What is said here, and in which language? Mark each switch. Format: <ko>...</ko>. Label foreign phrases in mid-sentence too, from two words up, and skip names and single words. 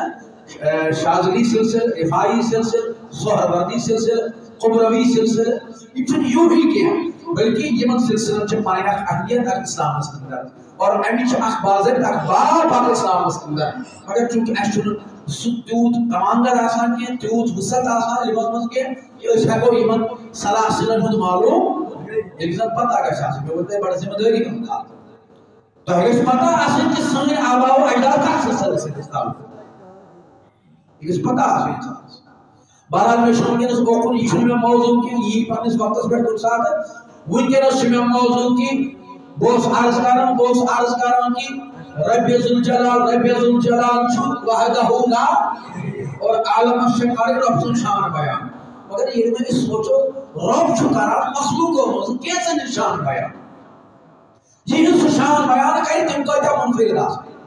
<ks>شاذلی سلسلہٕ رفاعی سلسلہٕ سہروردی سلسلہٕ قمروی سلسلہٕ یم چھِنہٕ یوٗہی کینٛہہ بلکہ یمن سلسلن چھِ پنٕنۍ اکھ اہمیت اکھ اسلامس اندر اور امِچ چھِ اکھ باضٲبطہٕ اکھ باب اکھ اسلامس اندر مگر چونکہ اسہِ چھُنہٕ سُہ تیوٗت کمانگر آسان کینٛہہ تیوٗت وسعت آسان یِمن منٛز کینٛہہ کہِ أسۍ ہٮ۪کو یِمن سلاسلن ہُنٛد معلوٗم ییٚلہِ زن پتہ گژھِ آسٕنۍ مےٚ ووٚن تۄہہِ بڑٕ ذمہٕ دٲری ہُنٛد کتھ تۄہہِ گژھِ پتہ آسٕنۍ کہِ سٲنۍ آباء و اجداد کتھ سلسلس سۭتۍ ٲسۍ تعلق یہِ گژھِ پتہ آسٕنۍ انسانس بہرحال مےٚ چھُ ونکیٚنس اوکُن یہِ چھُنہٕ مےٚ موضوٗع کینٛہہ یہِ یی پننِس وقتس پٮ۪ٹھ کُنہِ ساتہٕ ونکیٚنس چھُ مےٚ موضوٗع کہِ بہٕ اوسُس عرض کران کہِ رب ذوالجلال چھُ</ks> <ar>وحدہ لا</ar> <ks>اور عالمس چھِ کرٕنۍ رۄب سُنٛد شان بیان مگر ییٚلہِ وۄنۍ أسۍ سونٛچو رۄب چھُ کران مخلوٗقو منٛز کینٛژن ہٕنٛدۍ شان بیان یِہنٛد سُہ شان بیان کرِ تِم کۭتیاہ منفرد آسان</ks>